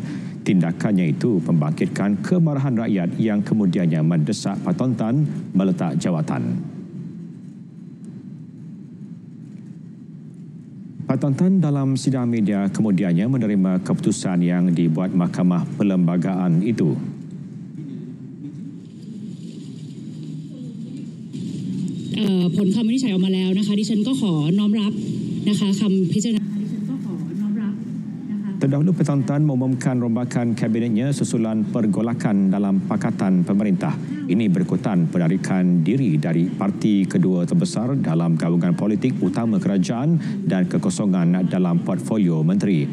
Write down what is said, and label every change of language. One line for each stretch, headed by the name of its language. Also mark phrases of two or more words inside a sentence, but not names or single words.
Malay: Tindakannya itu membangkitkan kemarahan rakyat yang kemudiannya mendesak Paetongtarn meletak jawatan. Paetongtarn dalam sidang media kemudiannya menerima keputusan yang dibuat Mahkamah Perlembagaan itu.
Thai: ผลคำวินิจฉัยออกมาแล้วนะคะดิฉันก็ขอน้อมรับนะคะคำพิจารณา
Malay: Terdahulu Paetongtarn mengumumkan rombakan kabinetnya susulan pergolakan dalam Pakatan Pemerintah. Ini berikutan penarikan diri dari parti kedua terbesar dalam gabungan politik utama kerajaan dan kekosongan dalam portfolio menteri.